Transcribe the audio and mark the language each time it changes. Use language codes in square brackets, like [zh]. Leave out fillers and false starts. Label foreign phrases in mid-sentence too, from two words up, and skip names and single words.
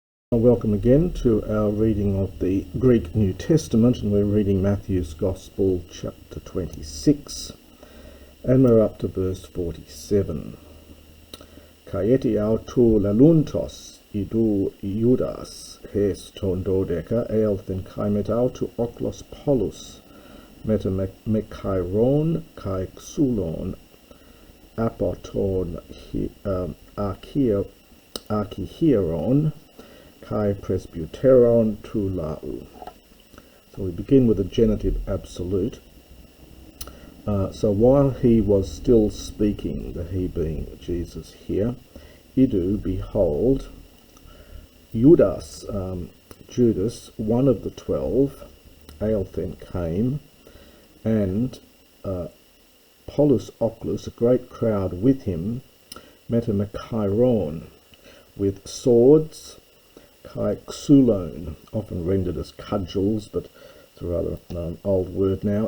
[en] Welcome again to our reading of the Greek New Testament, and we're reading Matthew's Gospel, chapter 26, and we're up to verse 47. [el] Καὶ ἔτι αὐτοῦ λαλοῦντος ἰδοὺ Ἰούδας εἷς τῶν δώδεκα ἦλθεν καὶ μετ' αὐτοῦ ὄχλος πολὺς μετὰ μαχαιρῶν καὶ ξύλων ἀπὸ τῶν ἀρχιερέων καὶ πρεσβυτέρων τοῦ λαοῦ. [en] So we begin with a genitive absolute. So while he was still speaking, the he being Jesus here, idu, behold, Judas, Judas, one of the 12, Aelthen came, and [el] πολὺς ὄχλος, [en] a great crowd with him, metamachairon, with swords, [el] καὶ ξύλων, [en] often rendered as cudgels, but it's a rather old word now.